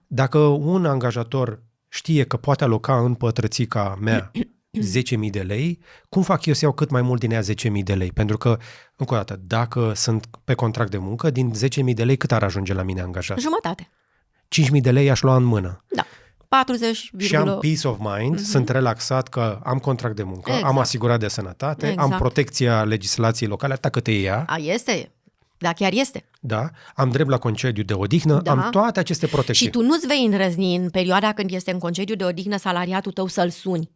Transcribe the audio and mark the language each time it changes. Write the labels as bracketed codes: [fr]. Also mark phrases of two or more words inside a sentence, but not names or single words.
[ro] Dacă un angajator știe că poate aloca în pătrățica mea 10.000 de lei, cum fac eu să iau cât mai mult din ea 10.000 de lei? Pentru că, încă o dată, dacă sunt pe contract de muncă, din 10.000 de lei cât ar ajunge la mine angajat? Jumătate. 5.000 de lei aș lua în mână. Da. 40, Și am [en] peace of mind, [ro] sunt relaxat că am contract de muncă, Exact. am asigurat de sănătate, Exact. am protecția legislației locale, atât cât e ea, Este. Da, chiar este. da? Am drept la concediu de odihnă, Da. am toate aceste protecții. Și tu nu-ți vei îndrăzni în perioada când este în concediu de odihnă salariatul tău să-l suni.